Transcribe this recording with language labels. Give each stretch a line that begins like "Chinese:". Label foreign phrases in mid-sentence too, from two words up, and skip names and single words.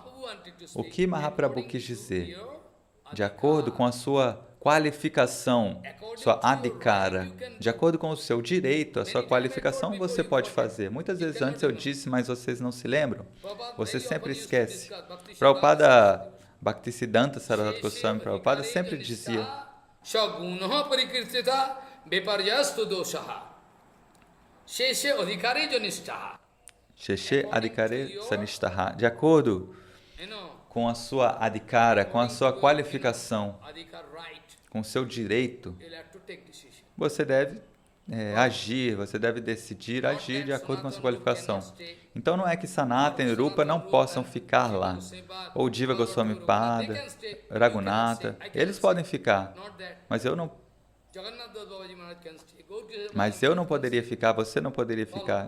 Portuguese: O que Mahaprabhu quis dizer? De acordo com a sua qualificação, sua adhikara, de acordo com o seu direito, a sua qualificação, você pode fazer. Muitas vezes antes eu disse, mas vocês não se lembram? Você sempre esquece. Prabhupada, Bhaktisiddhanta Saraswati Goswami Prabhupada sempre dizia,
Sanskrit: Sheshe adhikare sanishtaha,
Portuguese: de acordo com a sua adhikara, com a sua qualificação, com o seu direito, você deve agir, você deve decidir agir de acordo com a sua qualificação. Então não é que Sanatana e Rupa não possam ficar lá, ou Jiva Goswami Pada, Raghunatha, eles podem ficar, mas eu não poderia ficar, você não poderia ficar.